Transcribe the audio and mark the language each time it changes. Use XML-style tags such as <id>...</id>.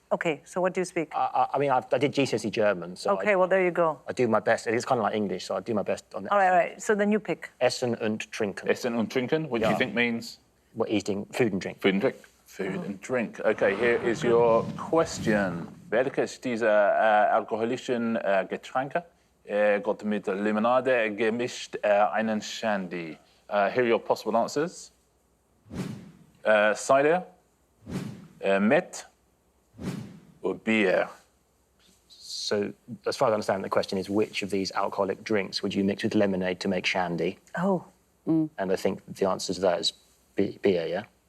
<en>Okay, so what do you speak? I mean, I did GCSE German, so Okay, well, there you go. I do my best. It's kind of like English, so I do my best on that. All right. So then you pick.</en> <de>Essen und Trinken. Essen und Trinken,</de> <en>what do you think means? What, eating food and drink. Food and drink. Food and drink. Okay, here is your question.</en> <de>Welches dieser alkoholischen Getränke</de> <en>got</en> <de>mit Limonade gemischt einen Shandy?</de> <en>Here are your possible answers. Cider, Met, or beer. So, as far as I understand, the question is which of these alcoholic drinks would you mix with lemonade to make shandy? Oh, And I think the answer to that is beer, yeah?</en>